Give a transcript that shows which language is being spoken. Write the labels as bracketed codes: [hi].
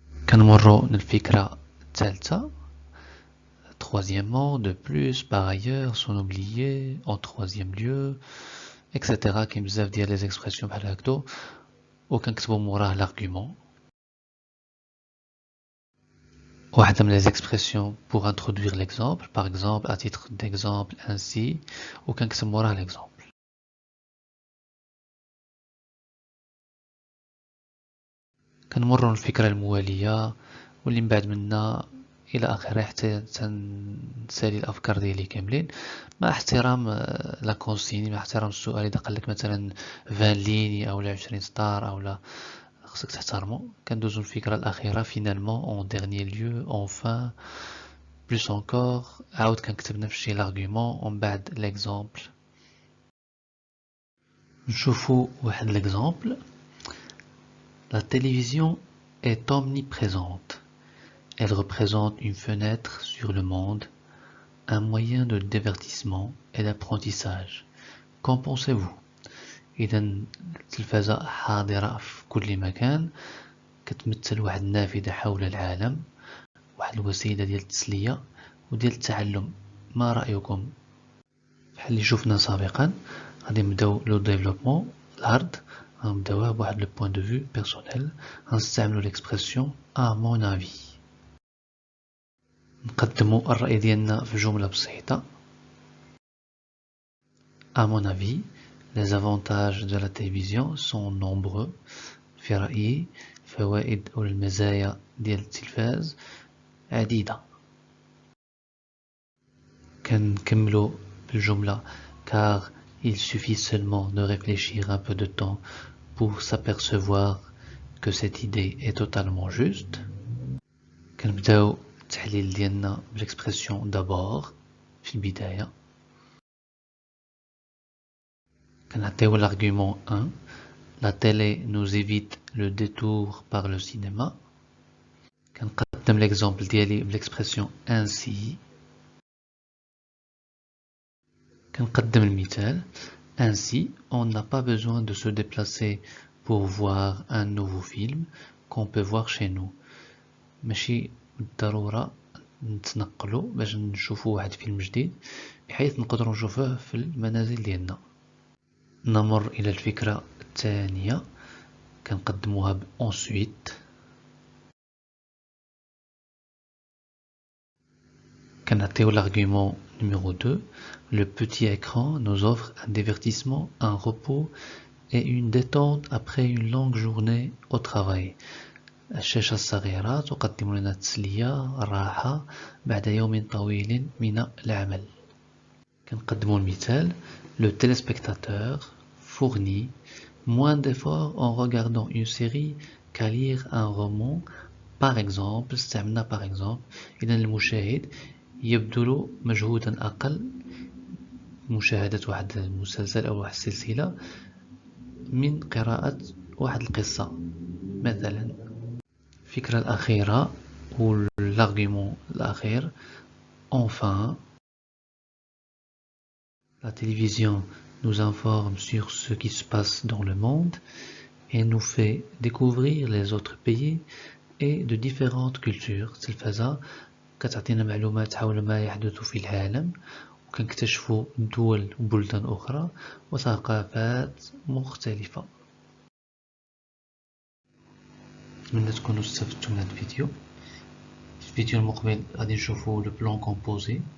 [ar] كنمروا للفكرة الثالثة، [fr] troisièmement، de plus، par ailleurs، sans oublier، en troisième lieu، etc. [ar] كاين بزاف ديال لي زيكسبرسيون بحال هكذا وكنكتبوا موراه l'argument. واحدة من [fr] les expressions pour introduire l'exemple، par exemple، à titre d'exemple، ainsi، [ar] وكنكتب موراه [fr] l'exemple. [ar] كنمروا الفكرة الموالية واللي من بعد منا الى اخره حتى تنسالي الافكار ديالي كاملين مع احترام لا كونسيني، مع احترام السؤال. اذا قالك مثلا 20 ليني او 20 سطر او لا، خصك تحترمو. كندوزو الفكرة الاخيرة [fr] فينالمون اون ديرني ليو اونفان بلوس انكور، [ar] عاود كنكتب نفس لارغومون ومن بعد ليكزامبل. نشوفو واحد ليكزامبل. [fr] La télévision est omniprésente. Elle représente une fenêtre sur le monde, un moyen de divertissement et d'apprentissage. Qu'en pensez-vous? [ar] إذا التلفازة حاضرة في كل مكان، كتمثل واحد النافذة حول العالم، واحد الوسيلة ديال التسلية وديال التعلم. ما رأيكم؟ بحال اللي شفنا سابقا غادي نبداو لو ديفلوبمون العرض، غنبداوها بواحد لو بوين دو فيو بيرسونيل، غنستعملو ليكسبرسيون [fr] ا مون افي. [ar] نقدمو الرأي ديالنا في جملة بسيطة. [fr] À mon avis, les avantages de la télévision sont nombreux. [ar] في رأيي فوائد أو المزايا ديال التلفاز عديدة. كنكملو بالجملة [fr] car il suffit seulement de réfléchir un peu de temps pour s'apercevoir que cette idée est totalement juste. [ar] كنبداو التحليل ديالنا بالإكسبرسيون d'abord في البداية. كنعطيو l'argument 1. [fr] La télé nous évite le détour par le cinéma. [ar] كنقدم l'exemple ديالي بالإكسبرسيون ainsi. كنقدم المثال [fr] ainsi on n'a pas besoin de se déplacer pour voir un nouveau film qu'on peut voir chez nous. [ar] ماشي بالضرورة نتنقلوا باش نشوفوا واحد فيلم جديد بحيث نقدروا نشوفوه في المنازل ديالنا. نمر إلى الفكرة الثانية، كنقدموها ب ensuite. [fr] كنعطيو l'argument numéro 2. Le petit écran nous offre un divertissement, un repos et une détente après une longue journée au travail. [ar] الشاشة الصغيرة تقدم لنا التسلية، الراحة بعد يوم طويل من العمل. كنقدمو المثال [fr] Le téléspectateur fournit moins d'efforts en regardant une série qu'à lire un roman par exemple. [ar] استعملنا par exemple. إذا المشاهد يبذل مجهودا أقل مشاهدة واحد المسلسل أو واحد السلسلة من قراءة واحد القصة مثلا. الفكرة الأخيرة ou l'argument الأخير enfin. [fr] La télévision nous informe sur ce qui se passe dans le monde et nous fait découvrir les autres pays et de différentes cultures. [ar] التلفزة كتعطينا معلومات حول ما يحدث في العالم، وكنكتشفوا دول وبلدان أخرى وثقافات مختلفة. نتمنى تكونوا استفدتوا من هذا الفيديو. في الفيديو المقبل غادي نشوفوا لو بلان كومبوزي.